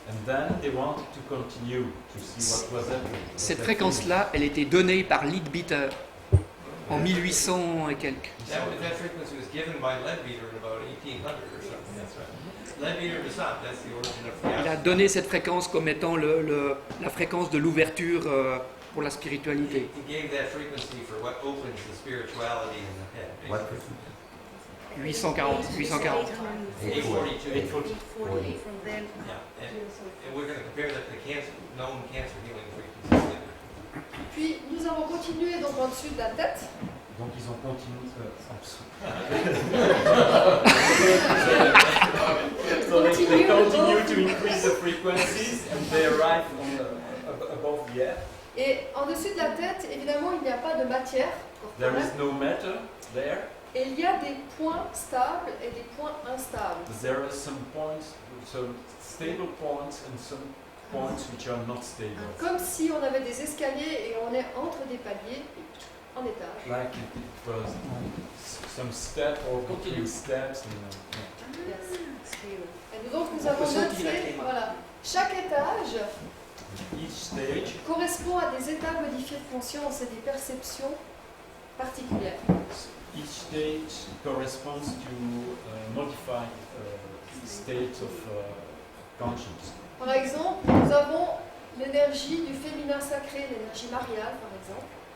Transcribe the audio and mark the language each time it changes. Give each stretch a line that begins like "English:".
English: And then they wanted to continue to see what was happening.
French: Cette fréquence-là, elle était donnée par Leadbeater en 1800 et quelques.
English: That frequency was given by Leadbeater in about 1800 or something. That's right. Leadbeater de Sop, that's the origin of
French: Il a donné cette fréquence comme étant la fréquence de l'ouverture pour la spiritualité.
English: He gave that frequency for what opens the spirituality in the head. What? 840. 842. 840. From then. Yeah, and we're going to compare that to the known cancer healing frequencies.
French: Puis nous avons continué donc en dessus de la tête. Donc ils ont continué.
English: So they continue to increase the frequencies and they arrive above the head.
French: Et en dessus de la tête, évidemment, il n'y a pas de matière
English: There
French: corporelle.
English: is no matter there.
French: Et il y a des points stables et des points instables.
English: There are some points, some stable points and some points which are not stable.
French: Comme si on avait des escaliers et on est entre des paliers en étage.
English: Like it was some step or between steps. Yes.
French: Et donc nous avons noté, voilà, chaque étage
English: Each stage,
French: correspond à des états modifiés de conscience et des perceptions particulières.
English: each stage corresponds to modified states of conscience.
French: Par exemple, nous avons l'énergie du féminin sacré, l'énergie mariale par exemple.